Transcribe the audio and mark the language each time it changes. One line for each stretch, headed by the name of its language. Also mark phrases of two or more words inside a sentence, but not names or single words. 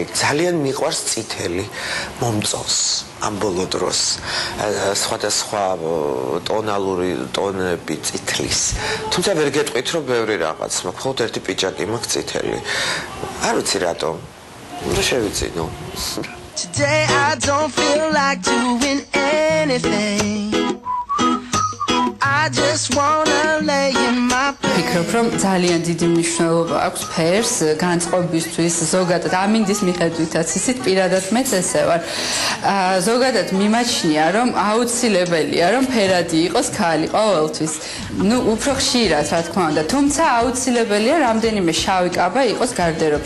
Georgian: ძალიან მიყვარს წითელი, მომწონს ამ ბოლო დროს. სხვადასხვა ტონალური ტონები წითლის. თუმცა ვერ გეტყვით, რომ ბევრი რაღაც მაქვს, მხოლოდ ერთი პიჯაკი მაქვს წითელი. არ ვიცი რატომ. და შევიწინო.
English: Today I don't feel like doing anything. I just wanna lay in my bed.
Georgian: ვფიქრობ, რომ ძალიან დიდი მნიშვნელობა აქვს ფერს განწყობისთვის, ზოგადად ამინდის მიხედვითაც, ისიც პირადად მეც ესე ვარ. ზოგადად მიმაჩნია, რომ აუცილებელია, რომ ფერადი იყოს ქალი ყოველთვის. ნუ უფრო ხშირად, რა თქმა უნდა, თუმცა აუცილებელია რამდენიმე შავი კაბა იყოს გარდერობში.